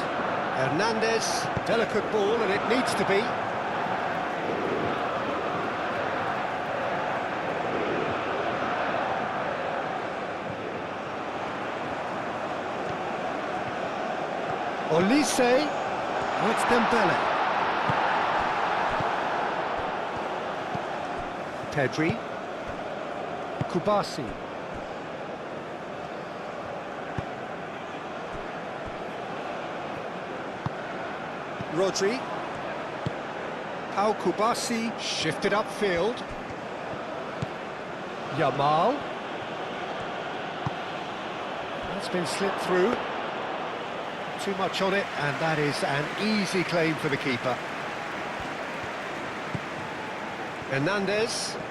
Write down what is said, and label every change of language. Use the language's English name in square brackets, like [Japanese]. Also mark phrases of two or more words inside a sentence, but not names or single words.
[English] Hernandez, delicate ball, and it needs to be. Olise. Oh, it's Dembele. Pedri. Kubasi. Rodri. Pau Kubasi shifted upfield. Yamal. That's been slipped through. Too much on it, and that is an easy claim for the keeper. Hernandez.